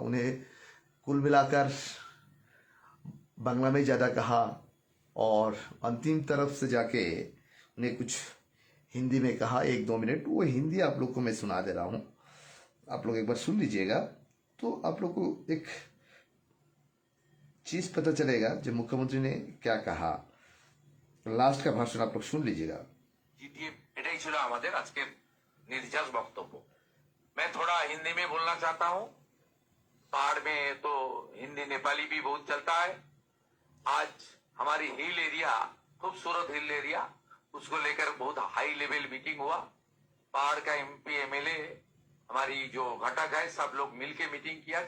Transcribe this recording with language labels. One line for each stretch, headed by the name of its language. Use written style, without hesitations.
Hindi: उन्हें कुल मिलाकर बांग्ला में ज़्यादा कहा और अंतिम तरफ से जाके उन्हें कुछ हिंदी में कहा 1-2 मिनट। वो हिंदी आप लोग को मैं सुना दे रहा हूँ, आप लोग एक बार सुन लीजिएगा तो आप लोग को एक चीज़ पता चलेगा जो मुख्यमंत्री ने क्या कहा। लास्ट का भाषण आप लोग सुन लीजिएगा।
Bangla: এটাই ছিল আমাদের আজকের নির্যাস বক্তব্য।
Hindi: मैं थोड़ा हिंदी में बोलना चाहता हूँ। पहाड़ में तो हिंदी नेपाली भी बहुत चलता है। आज हमारी हिल एरिया, खूबसूरत हिल एरिया, उसको लेकर बहुत हाई लेवल मीटिंग हुआ। पहाड़ का एमपी एमएलए, हमारी जो घटक है, सब लोग मिलके मीटिंग किया।